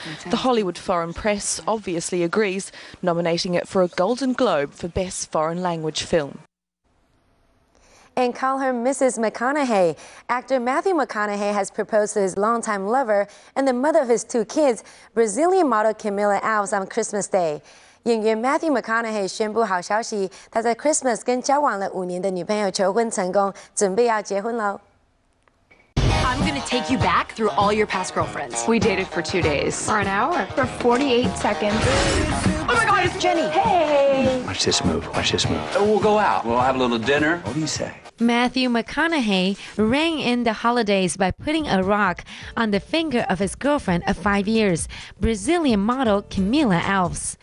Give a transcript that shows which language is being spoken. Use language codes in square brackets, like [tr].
[en] The Hollywood Foreign Press obviously agrees, nominating it for a Golden Globe for Best Foreign Language Film. And call her Mrs. McConaughey. Actor Matthew McConaughey has proposed to his longtime lover and the mother of his 2 kids, Brazilian model Camila Alves, on Christmas Day. [zh] 演员 Matthew McConaughey 宣布好消息，他在 Christmas 跟交往了5年的女朋友求婚成功，准备要结婚喽。 [en] I'm gonna take you back through all your past girlfriends. We dated for 2 days. For an hour. For 48 seconds. Oh my God, it's Jenny. Hey. Watch this move. Watch this move. We'll go out. We'll have a little dinner. What do you say? Matthew McConaughey rang in the holidays by putting a rock on the finger of his girlfriend of 5 years, Brazilian model Camila Alves.